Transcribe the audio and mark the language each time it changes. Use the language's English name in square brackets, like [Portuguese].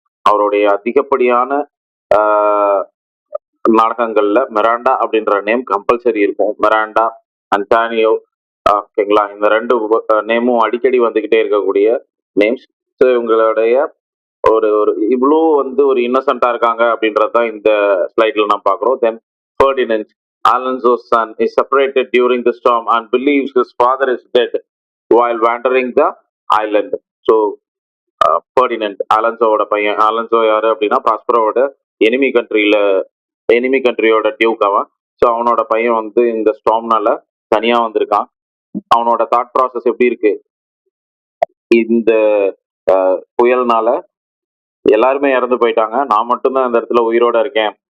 [Tamil] அவருடைய அதிகப்படியான நாடகங்கள்ல மிராண்டா அப்படின்ற நேம் கம்பல்சரி இருக்கும். மிராண்டா, அன்டானியோ, ஓகேங்களா, இந்த ரெண்டு நேமும் அடிக்கடி வந்துகிட்டே இருக்கக்கூடிய நேம்ஸ். ஸோ இவங்களுடைய ஒரு ஒரு இவ்வளோ வந்து ஒரு இன்னசென்ட்டா இருக்காங்க அப்படின்றது தான் இந்த ஸ்லைட்ல நம்ம பார்க்குறோம். தென் [English] Ferdinand, Alonso's son, is separated during the storm and believes his father is dead while wandering the island. [Tamil] So Ferdinand, அலன்சோவோட பையன். அலன்சோ யாரு அப்படின்னா ப்ராஸ்பரோவோட எனிமி கண்ட்ரியில எனிமி கண்ட்ரியோட டியூக் அவன். ஸோ அவனோட பையன் வந்து இந்த ஸ்டார்ம்னால தனியா வந்திருக்கான். அவனோட தாட் ப்ராசஸ் எப்படி இருக்கு? இந்த புயல்னால எல்லாருமே இறந்து போயிட்டாங்க, நான் மட்டும்தான் இந்த இடத்துல உயிரோட இருக்கேன்.